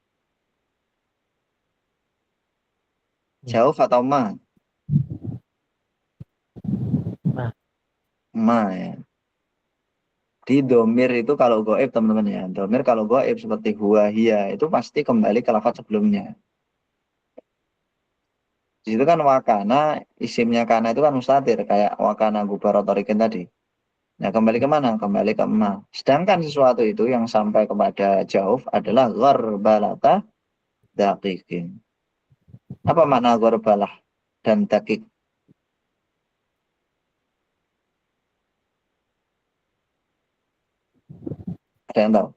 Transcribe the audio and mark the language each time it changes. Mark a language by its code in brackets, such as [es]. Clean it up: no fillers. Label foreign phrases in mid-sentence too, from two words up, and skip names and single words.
[id] Jauh atau ma? Ma. Ma ya. Di domir itu kalau goib teman-teman ya. Domir kalau goib seperti [ar] هو هي [id] itu pasti kembali ke lafaz sebelumnya. Di situ kan wakana, isimnya kana itu kan mustatir kayak [ar] وكان غبار طريقين [id] tadi. Nah, kembali ke mana? Kembali ke ma. Sedangkan sesuatu itu yang sampai kepada jauh adalah [ar] غربلة دقيق. [id] Apa makna gharbalah dan daqiq? Ada yang tahu?